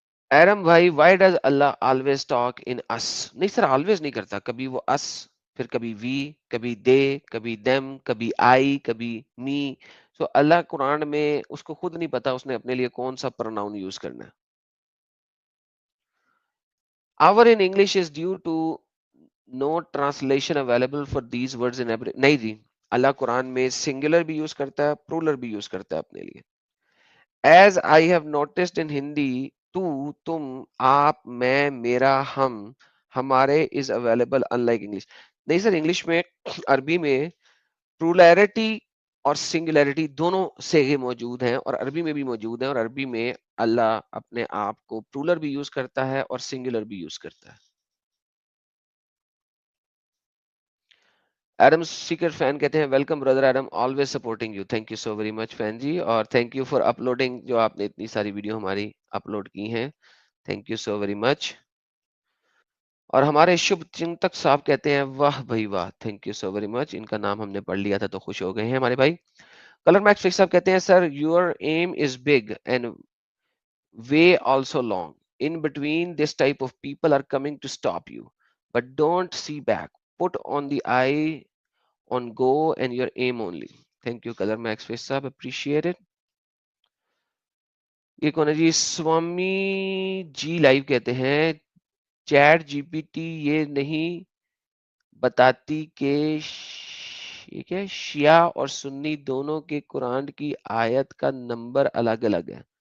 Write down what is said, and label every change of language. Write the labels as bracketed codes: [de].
[en] ایرم بھائی, why does Allah always talk in us? [ur] نہیں سر, always نہیں کرتا. کبھی وہ اس, پھر کبھی وی, کبھی دے, کبھی دیم, کبھی آئی, کبھی می. سو اللہ قرآن میں اس کو خود نہیں پتا اس نے اپنے لیے کون سا پروناؤن یوز کرنا ہے. [en] Our in English is due to no translation available for these words in every. [ur] نہیں جی, اللہ قرآن میں سنگولر بھی یوز کرتا ہے, پلورل بھی یوز کرتا ہے اپنے لیے. [en] As I have noticed in Hindi, تو, تم, آپ, میں, میرا, ہم, ہمارے is available unlike English. [ur] نہیں سر, انگلش میں, عربی میں پلورلٹی اور سنگولیرٹی دونوں صیغے موجود ہیں, اور عربی میں بھی موجود ہیں, اور عربی میں اللہ اپنے آپ کو پلورل بھی یوز کرتا ہے اور سنگولر بھی یوز کرتا ہے. ایڈم سیکر فین کہتے ہیں, [en] Welcome brother Adam, always supporting you. Thank you so very much [ur] fan جی, اور [en] thank you for uploading, [ur] جو آپ نے اتنی ساری ویڈیو ہماری اپلوڈ کی ہیں. [en] Thank you so very much. [ur] اور ہمارے شبھ چنتک صاحب کہتے ہیں, واہ بھائی واہ, [en] Thank you so very much. [ur] ان کا نام ہم نے پڑھ لیا تھا تو خوش ہو گئے ہیں ہمارے بھائی. کلر میکس فکس صاحب کہتے ہیں, [en] Sir your aim is big and way also long. In between, this type of people are coming to stop you, but don't see back. Put on the eye on go and your aim only. Thank you color max face sahab, appreciate it. [ur] یہ کون ہے جی, سوامی جی live کہتے ہیں, chat جی P T یہ نہیں بتاتی کہ یہ کیا ہے, شیعہ اور سنی دونوں کے قرآن کی آیت کا نمبر الگ الگ ہے.